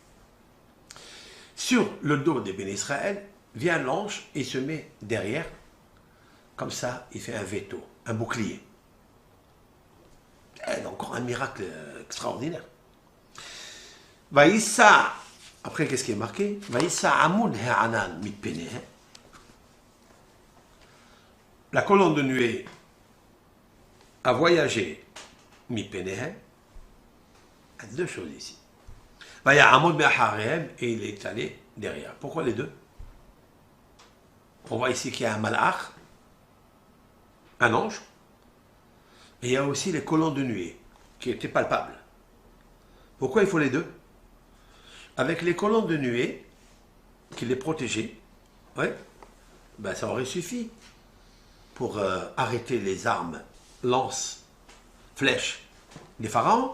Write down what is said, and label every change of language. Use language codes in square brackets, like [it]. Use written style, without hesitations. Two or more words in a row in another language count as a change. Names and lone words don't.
[fr] Sur le dos des bénis Israël, vient l'ange et il se met derrière. Comme ça, il fait un veto, un bouclier. C'est encore un miracle extraordinaire. Vaïssa, après qu'est-ce qui est marqué? [he] Vaïssa amud ha'anan mitpenehe. [fr] La colonne de nuée a voyagé mitpenehe. Il y a deux choses ici. [he] Vaïssa amud me'acharehem, [fr] et il est allé derrière. Pourquoi les deux? On voit ici qu'il y a un malach, un ange, et il y a aussi les colonnes de nuée qui étaient palpables. Pourquoi il faut les deux? Avec les colonnes de nuée qui les protégeaient, ouais, ben ça aurait suffi pour arrêter les armes, lances, flèches des pharaons.